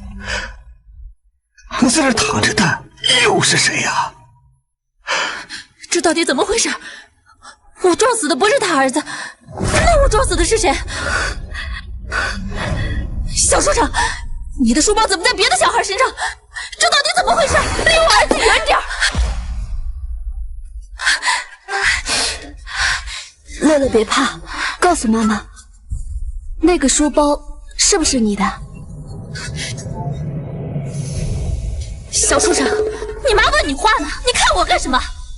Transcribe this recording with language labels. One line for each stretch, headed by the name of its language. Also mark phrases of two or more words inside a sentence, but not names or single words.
Chinese: 那在這躺着的又是誰呀？這到底怎麼回事？我撞死的不是他兒子，那我撞死的是誰？小畜生，你的書包怎么在別的小孩身上？這到底怎麼回事？ 離我兒子遠點！樂樂別怕，告訴媽媽，那個書包是不是你的？小畜生，你媽問你話呢，你看我幹什麼？